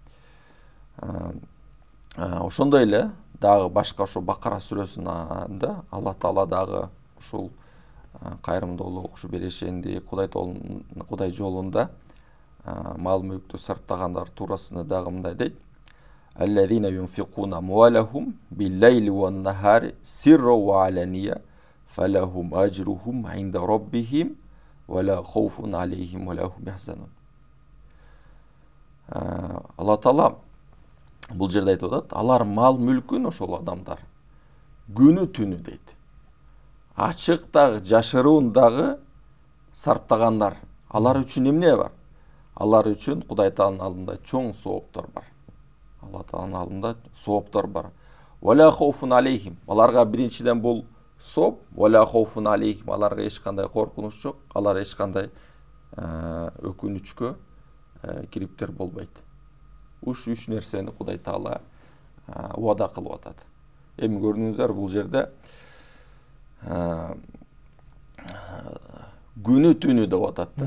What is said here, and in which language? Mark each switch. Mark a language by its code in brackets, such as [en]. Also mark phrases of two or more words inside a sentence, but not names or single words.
[ky] Ошондой эле дагы башка ошо Бакара сүрөсүндө Алла Таала дагы ушул кайрымдуулук, ушу берешенди Кудай жолунда мал мүлктү сарптагандар туурасында дагы мындай дейт: [ar] الذين ينفقون أموالهم بالليل والنهار سرا وعلانية فلهم أجرهم عند ربهم ولا خوف عليهم ولا هم يحزنون. [ky] Алла Таала бул жерде айтып атат, алар мал мүлкүн, ошол адамдар күнү түнү дейт, ачык дагы жашыруун дагы сарптагандар, алар үчүн эмне бар? Алар үчүн Кудай Тааланын алдында чоң сооптор бар. Алла Тааланын алдында сооптор бар. [ar] ولا خوف عليهم. [ky] Аларга биринчиден бул сооп, [ar] ولا خوف عليهم. [ky] Аларга эч кандай коркунуч жок. Алар эч кандай өкүнүчкө кириптер болбойт. Уш үч нерсени Кудай Таала уада кылып атат. Эми көрдүңүздөр, бул жерде күнү түнү деп атат да.